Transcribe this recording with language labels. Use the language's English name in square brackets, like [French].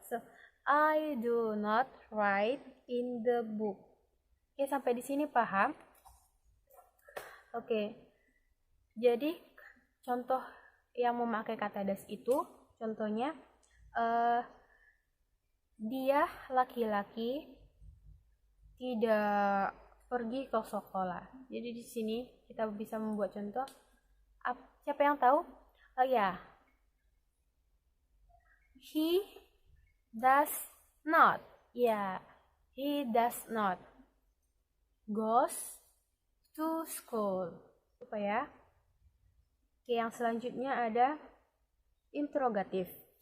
[English] So, I do not write in the book. [Indonesian] Oke, sampai di sini paham? Oke. Jadi, contoh yang memakai kata does itu, contohnya, dia laki-laki tidak pergi ke sekolah. Jadi di sini kita bisa membuat contoh. Siapa yang tahu? Oh ya. [English] He does not. Ya, he does not goes to school. [Indonesian] Apa ya? Oke, yang selanjutnya ada interrogatif.